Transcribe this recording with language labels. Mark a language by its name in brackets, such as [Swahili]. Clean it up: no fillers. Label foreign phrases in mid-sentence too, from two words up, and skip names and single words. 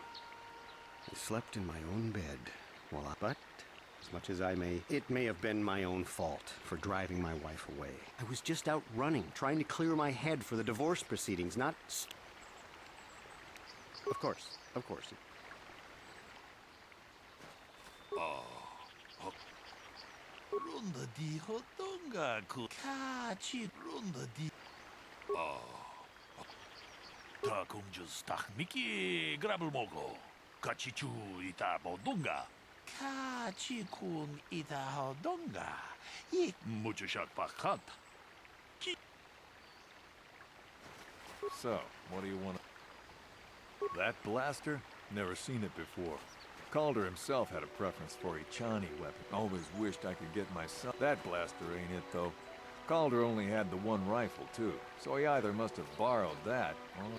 [English] I slept in my own bed but as much as it may have been my own fault for driving my wife away. I was just out running, trying to clear my head for the divorce proceedings, not... Of course. Runda di hotonga ku kachi runda di. Ta kunjus tahmiki grabel mogo. Kachichu ita bodunga. Kachi kun ita hodonga. Ik mucho shak pakat. So, what do you want? That blaster? Never seen it before. Calder himself had a preference for a Chani weapon. Always wished I could get myself. That blaster ain't it, though. Calder only had the one rifle, too, so he either must have borrowed that or...